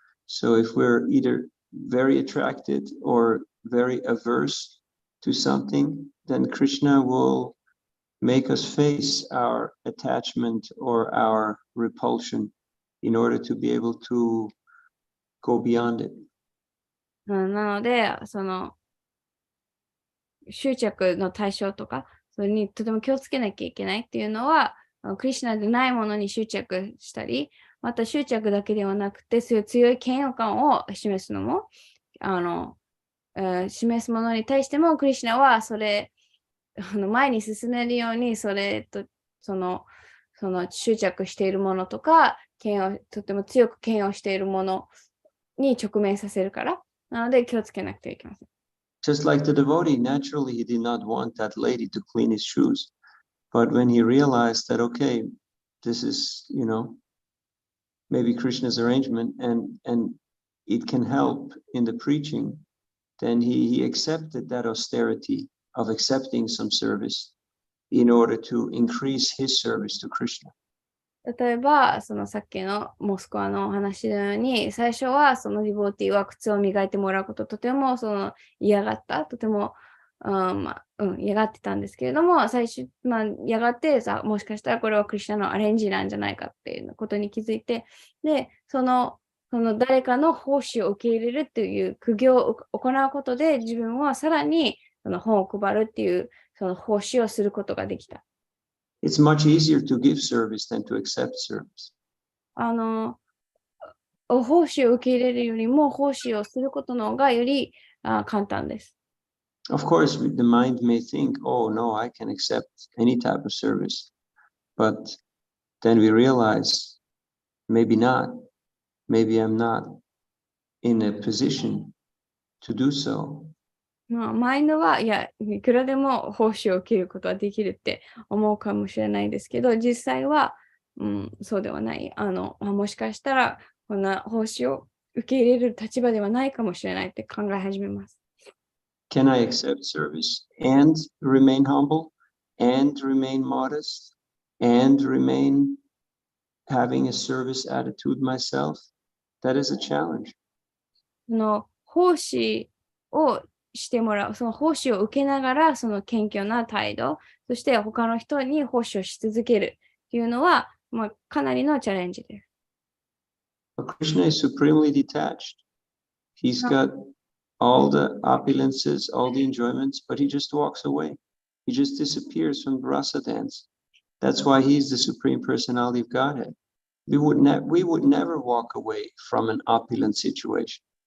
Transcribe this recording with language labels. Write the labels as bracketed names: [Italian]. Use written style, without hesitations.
[English] So if we're either very attracted or very averse to something, then Krishna will make us face our attachment or our repulsion in order to be able to go beyond it. [Japanese] なので、執着の対象とか、それにとても気をつけなきゃいけないっていうのは、クリシュナでないものに執着したり、また執着だけではなくて、そういう強い嫌悪感を示すのも、示すものに対しても、クリシュナはそれ、前に進めるように、それと、その執着しているものとか、とても強く嫌悪しているものに直面させるから、なので気をつけなくてはいけません。 [English] Just like the devotee, naturally he did not want that lady to clean his shoes. But when he realized that, okay, this is, maybe Krishna's arrangement and it can help in the preaching, then he accepted that austerity of accepting some service in order to increase his service to Krishna. [Japanese] 例えば、さっきのモスクワのお話のように、最初はそのディボーティーは靴を磨いてもらうこととても嫌がった、とても、嫌がってたんですけれども、最初、嫌がってもしかしたらこれはクリシュナのアレンジなんじゃないかっていうことに気づいて、で、誰かの奉仕を受け入れるっていう苦行を行うことで、自分はさらに本を配るっていう奉仕をすることができた。 [English] It's much easier to give service than to accept service. [Japanese] 奉仕を受け入れるよりも奉仕をすることの方がより簡単です。 [English] Of course, the mind may think, oh no, I can accept any type of service. But then we realize, maybe not. Maybe I'm not in a position to do so. [Japanese] マインドはいくらでも奉仕を受けることはできるって思うかもしれないですけど、実際は、そうではない。もしかしたらこんな奉仕を受け入れる立場ではないかもしれないって考え始めます。 [English] Can I accept service and remain humble and remain modest and remain having a service attitude myself? That is a challenge. [Japanese] 奉仕をしてもらう、その奉仕を受けながら、その謙虚な態度、そして他の人に奉仕をし続けるっていうのは、かなりのチャレンジです。 [English] Krishna is supremely detached. He's got all the opulences, all the enjoyments, but he just walks away. He just disappears from the rasa dance. That's why he's the Supreme Personality of Godhead. We would never walk away from an opulent situation.